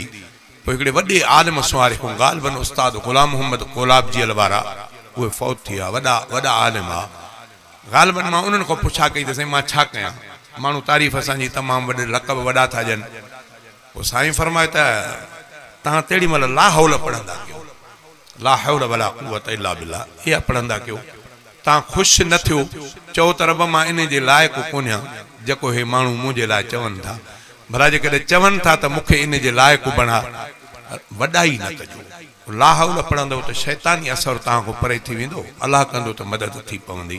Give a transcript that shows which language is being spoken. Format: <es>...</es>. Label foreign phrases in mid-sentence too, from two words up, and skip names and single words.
<sd>पोइ हिकिड़े वॾे आलिम सुवारे खां ग़ालिबन उस्ताद ग़ुलाम मोहम्मद कोलाब जीअल वारा, उहे फौत थी विया, वॾा आलिम आहे। ग़ालिबन मां उन्हनि खां पुछा कई त साईं मां छा कयां? माण्हू तारीफ़ असांजी तमामु वॾे लक़ब वॾा था ॾियनि। पोइ साईं फरमायो त तव्हां तेॾी महिल</sd> <ar>لا حول</ar> <sd>पढ़ंदा कयो,</sd> <ar>لا حول ولا قوة إلا بالله,</ar> <sd>इहा पढ़ंदा कयो। तव्हां ख़ुशि न थियो, चओ त रब मां इन जे लाइक़ु कोन्हियां जेको हे माण्हू मुंहिंजे लाइ चवनि था। भला जेकॾहिं चवनि था त मूंखे इन जे लाइक़ु बणा, वॾाई न कजो।</sd> <ar>لا حول</ar> <sd>पढ़ंदव त शैतानी असर तव्हां खां परे थी वेंदो, अलाह कंदो त मदद थी पवंदी।</sd>